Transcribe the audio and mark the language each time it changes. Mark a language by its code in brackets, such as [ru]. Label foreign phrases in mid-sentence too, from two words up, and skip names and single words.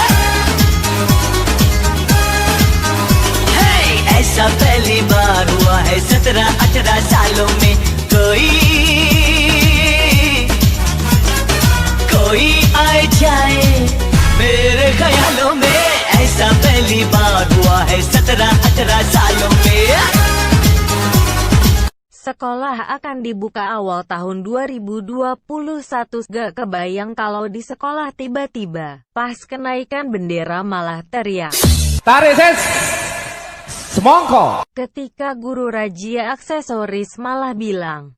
[hi] ऐसा पहली बार हुआ है 17-18 सालों में। कोई आए जाए मेरे ख्यालों में। ऐसा पहली बार हुआ है 17-18 सालों में। [id] Sekolah akan dibuka awal tahun 2021. Gak kebayang kalau di sekolah tiba-tiba pas kenaikan bendera malah teriak. Tarik ses, semongko. Ketika guru razia aksesoris malah bilang.